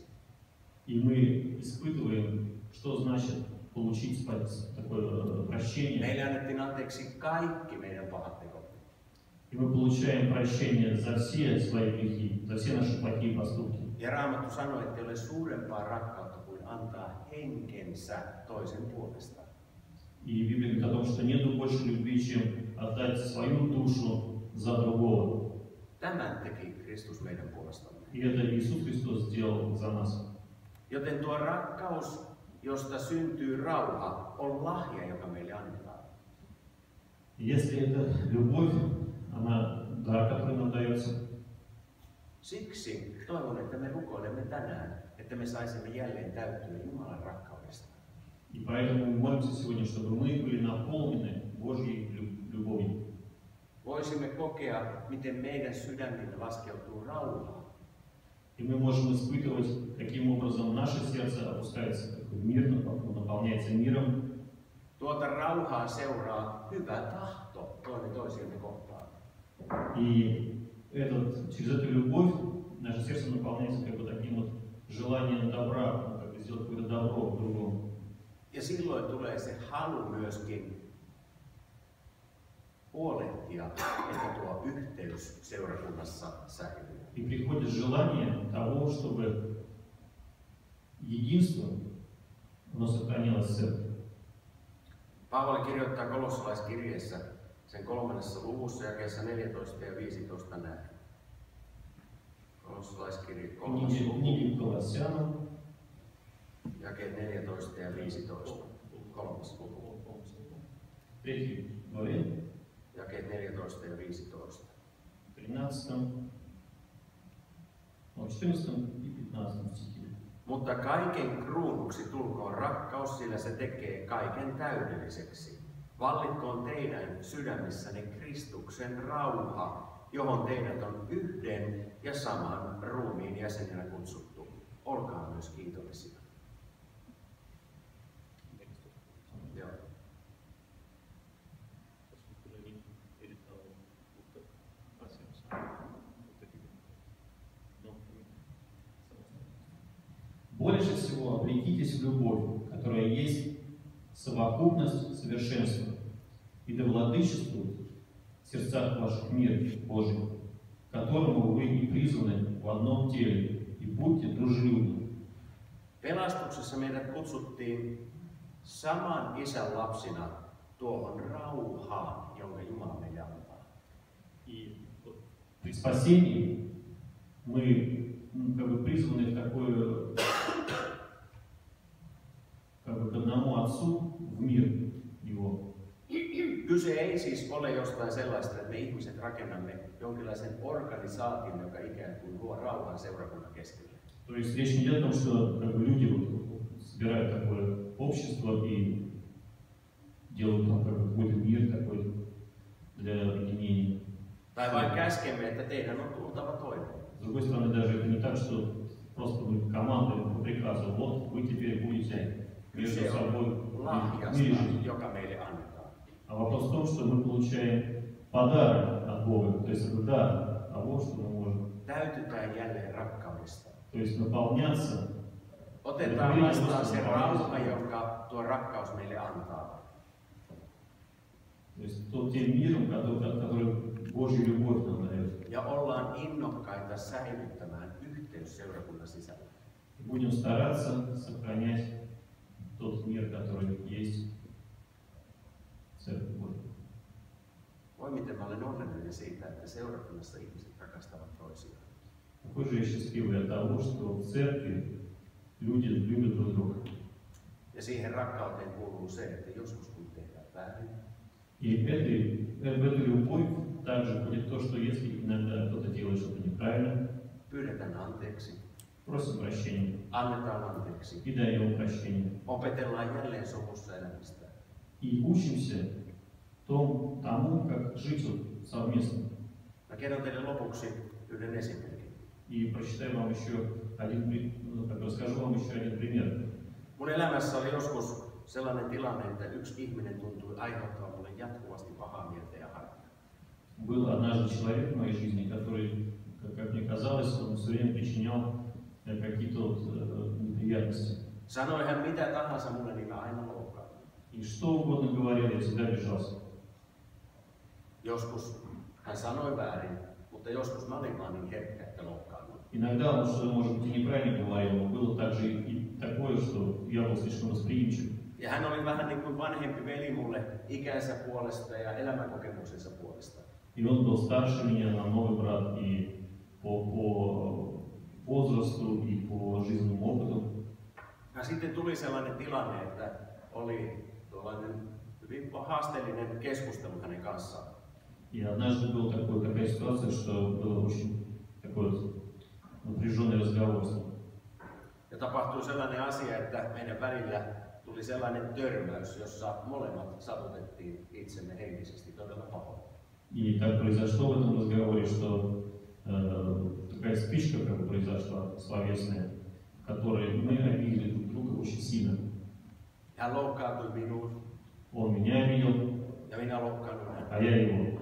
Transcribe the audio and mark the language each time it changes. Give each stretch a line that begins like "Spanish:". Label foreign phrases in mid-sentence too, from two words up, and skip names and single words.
Russian: и мы испытываем, что значит получить такое прощение,
Finnish: Meille annettiin anteeksi kaikki meidän pahat tekot.
Russian: и мы получаем прощение за все свои грехи, за все наши плохие поступки.
Finnish: Ja Raamattu sanoi, että ei ole suurempaa rakkautta kuin antaa henkensä toisen puolesta.
Russian: И Библия говорит о том, что нет больше любви, чем отдать свою душу за другого.
Finnish: Tämän teki Kristus meidän puolestamme.
Russian: И это Иисус Христос сделал за нас.
Finnish: Joten tuo rakkaus, josta syntyy rauha, on lahja, joka meille annetaan.
Russian: Если это любовь, она дар, который нам дается.
Finnish: Siksi toivon, että me rukoilemme tänään, että me saisimme jälleen täyttyä Jumalan rakkaudesta.
Russian: И поэтому мы молимся сегодня, чтобы мы были наполнены Божьей любовью.
Finnish: Voisimme kokea, miten meidän sydämimme laskeutuu rauha.
Russian: И мы можем испытывать, каким образом наше сердце опускается, такой мир, наполняется миром.
Finnish: Tuota rauhaa seuraa hyvä tahto toinen toisiamme kohtaan.
Russian: И через эту любовь наше сердце наполняется как бы таким вот желанием добра, как бы сделать какое-то добро другому.
Finnish: Ja silloin tulee se halu myöskin huolehtia, että tuo yhteys seurakunnassa säilyy.
Russian: И приходит желание того, чтобы единство, оно сохранялось в церкви.
Finnish: Paavali kirjoittaa kolossalaiskirjeessä sen 3. luvussa jakeessa 14 ja 15 näin. Kolossalaiskirje 3.
Russian: Книги Колоссянам,
Finnish: jakeet 14 ja 15. 3. luku.
Russian: 3 главе,
Finnish: Jakeet 14 ja 15.
Russian: 13, 14 и 15 стихе.
Finnish: Mutta kaiken kruunuksi tulkoon rakkaus, sillä se tekee kaiken täydelliseksi. Vallitkoon teidän sydämissänne Kristuksen rauha, johon teidät on yhden ja saman ruumiin jäsenenä kutsuttu. Olkaa myös kiitollisia. Joo.
Russian: Больше всего облекитесь в любовь, которая есть совокупность совершенства, и да владычествует в сердцах ваших мир Божий, к которому вы и призваны в одном теле, и будьте дружелюбны.
Finnish: Pelastuksessa meidät kutsuttiin saman isän lapsina tuohon rauhaan, jonka Jumala meille antaa.
Russian: И при спасении мы как бы призваны в такое, как бы к одному Отцу в мир Его.
Finnish: Kyse ei siis ole jostain sellaista, että me ihmiset rakennamme jonkinlaisen organisaation, joka ikään kuin luo rauhan seurakunnan keskelle.
Russian: То есть речь не идет о том, что как бы, люди вот собирают такое общество и делают там какой-то мир такой для объединения.
Finnish: Tai vain käskemme, että teidän on tultava toimeen.
Russian: С другой стороны, даже это не так, что просто мы командуем по приказу, вот вы теперь будете между
Finnish: Kyse
Russian: собой
Finnish: on
Russian: в мире
Finnish: lahjasta,
Russian: жить.
Finnish: joka meille annetaan.
Russian: А вопрос в том, что мы получаем подарок от Бога, то есть это дар того, что мы можем.
Finnish: Täytytään jälleen rakkaudesta.
Russian: То есть наполняться.
Finnish: Otetaan vastaan se rauha, jonka tuo rakkaus meille antaa.
Russian: То есть тем миром, который Божья любовь нам дает.
Finnish: Ja ollaan innokkaita säilyttämään yhteys seurakunnan sisällä.
Russian: Будем стараться сохранять тот мир, который есть в Церкви Божьей.
Finnish: Voi miten mä olen onnellinen siitä, että seurakunnassa ihmiset rakastavat toisiaan.
Russian: Какой же я счастливый от того, что в Церкви люди любят друг друга.
Finnish: Ja siihen rakkauteen kuuluu se, että joskus kun tehdään väärin,
Russian: И в эту любовь также будет то, что если иногда кто-то делает что-то неправильно,
Finnish: pyydetään anteeksi,
Russian: просим прощения
Finnish: annetaan anteeksi,
Russian: и даем прощение.
Finnish: opetellaan jälleen sovussa elämistä.
Russian: И учимся тому, как жить вот совместно.
Finnish: Mä kerron teille lopuksi yhden esimerkin.
Russian: И прочитаю вам еще расскажу вам еще один пример.
Finnish: Mun elämässä oli joskus sellainen tilanne, että yksi ihminen tuntui aiheuttavan mulle jatkuvasti pahaa mieltä ja harmia.
Russian: Был однажды человек в моей жизни, который, как мне казалось, он все время причинял какие-то неприятности.
Finnish: Sanoi hän mitä tahansa mulle, niin mä aina loukkaan.
Russian: И что угодно говорил, я всегда обижался.
Finnish: Joskus hän sanoi väärin, mutta joskus mä olin vaan niin herkkä, että loukkaannuin.
Russian: Иногда он, может быть, и неправильно говорил, но было также и такое, что я был слишком восприимчив.
Finnish: Ja hän oli vähän niin kuin vanhempi veli mulle ikänsä puolesta ja elämänkokemuksensa puolesta.
Russian: И он был старше меня, намного брат, и по возрасту, и по жизненному опыту.
Finnish: Ja sitten tuli sellainen tilanne, että oli tuollainen hyvin haasteellinen keskustelu hänen kanssaan.
Russian: И однажды была такая ситуация, что был очень такой напряженный разговор.
Finnish: Ja tapahtui sellainen asia, että meidän välillä tuli sellainen törmäys, jossa molemmat satutettiin itsemme henkisesti todella pahoin.
Russian: И так произошло в этом разговоре, что такая спичка как бы произошла словесная, в которой мы обидели друг друга очень сильно.
Finnish: Hän loukkaantui minuun
Russian: Он меня обидел,
Finnish: ja minä loukkaannuin häntä.
Russian: а я его.